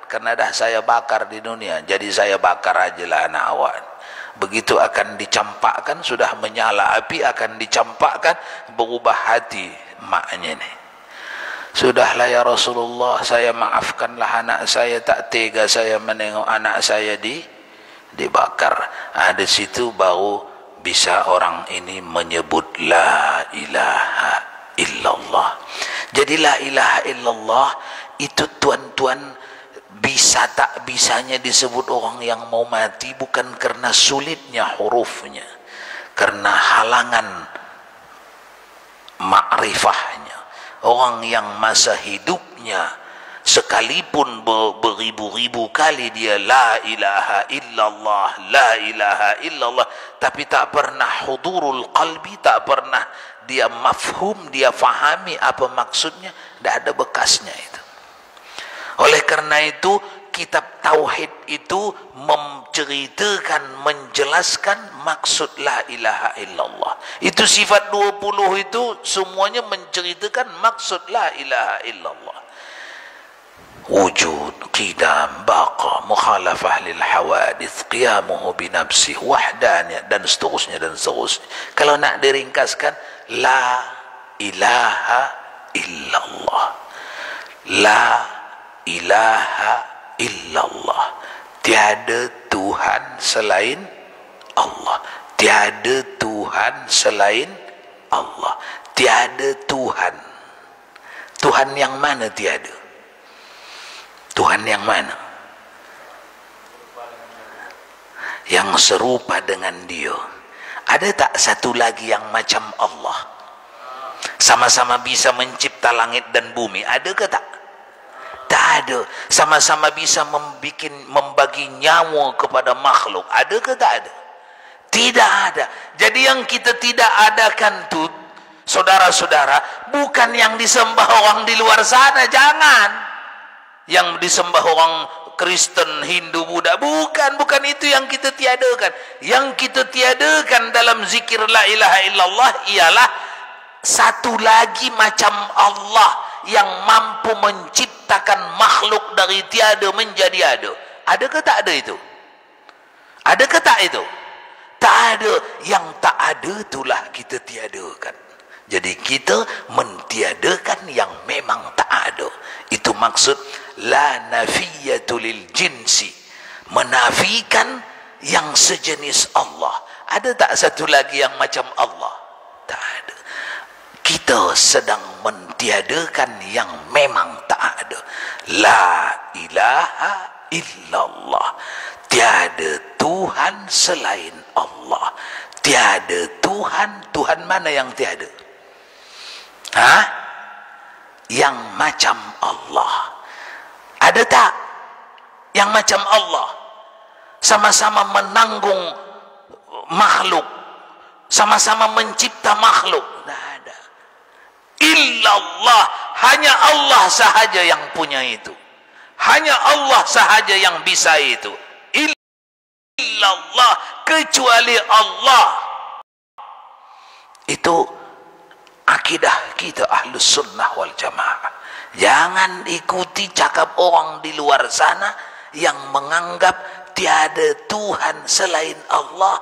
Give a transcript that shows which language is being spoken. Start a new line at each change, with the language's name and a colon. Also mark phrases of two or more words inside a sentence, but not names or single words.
Malay: Karena dah saya bakar di dunia, jadi saya bakar ajalah anak awak. Begitu akan dicampakkan, sudah menyala api, akan dicampakkan, berubah hati maknya ni. Sudahlah
Arabic: يا رسول الله,
Malay: saya maafkanlah anak saya, tak tega saya menengok anak saya dibakar. Di situ baru bisa orang ini menyebut
Arabic: لا إله إلا الله.
Malay: Jadi
Arabic: لا إله إلا الله
Malay: itu tuan-tuan, bisa tak bisanya disebut orang yang mau mati bukan karena sulitnya hurufnya, karena halangan ma'rifahnya. Orang yang masa hidupnya sekalipun beribu-ribu kali dia
Arabic: لا إله إلا الله, لا إله إلا الله,
Malay: tapi tak pernah
Arabic: حضور القلب,
Malay: tak pernah dia mafhum, dia fahami apa maksudnya, tak ada bekasnya itu. Oleh karena itu kitab tauhid itu menceritakan, menjelaskan maksud
Arabic: لا إله إلا الله.
Malay: Itu sifat 20 itu semuanya menceritakan maksud
Arabic: لا إله إلا الله. وجود قدم بقاء مخالفة للحوادث قيامه بنفسه,
Malay: wahdaniyah, dan seterusnya dan seterusnya. Kalau nak diringkaskan,
Arabic: لا إله إلا الله. لا إله إلا الله.
Malay: Tiada Tuhan selain Allah. Tiada Tuhan selain Allah. Tiada Tuhan. Tuhan yang mana tiada? Tuhan yang mana? Yang serupa dengan dia. Ada tak satu lagi yang macam Allah? Sama-sama bisa mencipta langit dan bumi. Ada ke tak? Tak ada. Sama-sama bisa membagi nyawa kepada makhluk. Ada ke tak ada? Tidak ada. Jadi yang kita tidak adakan tu, saudara-saudara, bukan yang disembah orang di luar sana. Jangan. Yang disembah orang Kristen, Hindu, Buddha, bukan itu yang kita tiadakan. Yang kita tiadakan dalam zikir
Arabic: لا إله إلا الله
Malay: ialah satu lagi macam Allah yang mampu menciptakan makhluk dari tiada menjadi ada. Adakah tak ada itu? Adakah tak itu? Tak ada. Yang tak ada itulah kita tiadakan. Jadi kita mentiadakan yang memang tak ada. Itu maksud
Arabic: لا النافية للجنس,
Malay: menafikan yang sejenis Allah. Ada tak satu lagi yang macam Allah? Tak ada. Kita sedang mentiadakan yang memang tak ada.
Arabic: لا إله إلا الله.
Malay: Tiada Tuhan selain Allah. Tiada Tuhan. Tuhan mana yang tiada? Yang macam Allah. Ada tak yang macam Allah? Sama-sama menanggung makhluk, sama-sama mencipta makhluk. Tak ada. Illallah. Hanya Allah sahaja yang punya itu. Hanya Allah sahaja yang bisa itu. Illallah. Kecuali Allah. Itu akidah kita Ahlus Sunnah wal Jamaah. Jangan ikuti cakap orang di luar sana yang menganggap tiada Tuhan selain Allah.